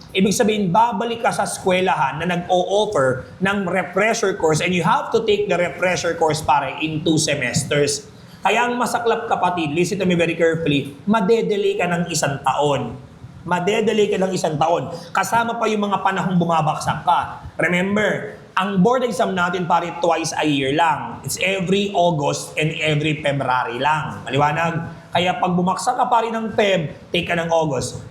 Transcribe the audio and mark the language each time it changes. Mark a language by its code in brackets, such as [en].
[tl] Ibig sabihin, babalik ka sa eskwelahan na nag-o-offer ng refresher course [en] and you have to take the refresher course [tl] pare in 2 semesters. Kaya ang masaklap kapatid, [en] listen to me very carefully, [tl] madedelay ka ng 1 taon. Madedelay ka ng 1 taon. Kasama pa yung mga panahong bumabaksak ka. Remember, ang board exam natin pare [en] twice a year [tl] lang. [en] It's every August and every February lang. [tl] Maliwanag? Kaya pag bumaksak ka pa rin ng Feb, take ka ng August.